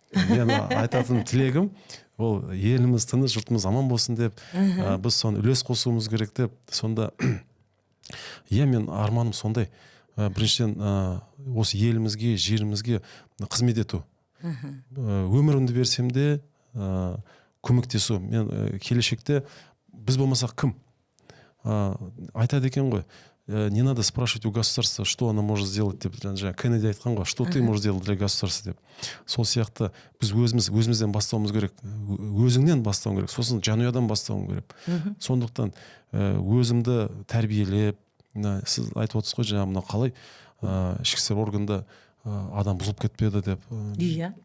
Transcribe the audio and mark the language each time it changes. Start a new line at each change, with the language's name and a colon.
Kazakh: Мен айтатын тілегім, ол еліміз тыныш, жұртымыз аман болсын деп, біз соны үлес қосуымыз керек деп, сонда мен арманым сондай. Біріншіден осы елімізге, жерімізге қызмет ету. Өмірімді берсем де көмектесу. Мен келешекте біз болмасақ кім? Айтады екен ғой,
Russian: не надо спрашивать у государства, что оно может сделать деп. Кеннеди
Kazakh: айтқан ғой,
Russian: что ты можешь сделать для государства деп.
Kazakh: Сол сияқты біз өзімізден бастауымыз керек. Өзіңнен бастауың керек, сосын жанұядан бастауың керек. Сондықтан өзімді тәрбиелеп, сіз айтып отырсыз ғой, жаңа қалай ішкі істер органда адам бұзылып кетпеді деп. Иә.